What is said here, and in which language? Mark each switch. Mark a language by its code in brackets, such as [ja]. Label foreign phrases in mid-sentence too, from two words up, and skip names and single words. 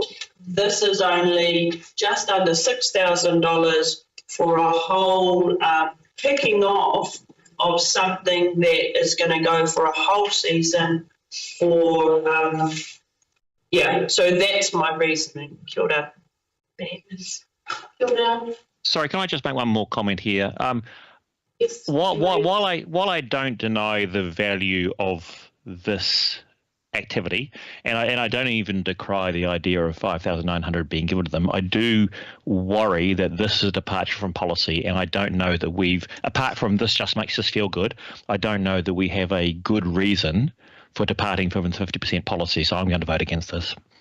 [en] This is only just under $6,000 for a whole kicking off of something that is going to go for a whole season for, so that's my reasoning. [mi] Kia ora. Kia ora. [en] Sorry, can I just make one more comment here? Yes. While I don't deny the value of this activity, and I don't even decry the idea of $5,900 being given to them, I do worry that this is a departure from policy, and I don't know that apart from this just makes us feel good, I don't know that we have a good reason for departing from the 50% policy, so I'm going to vote against this.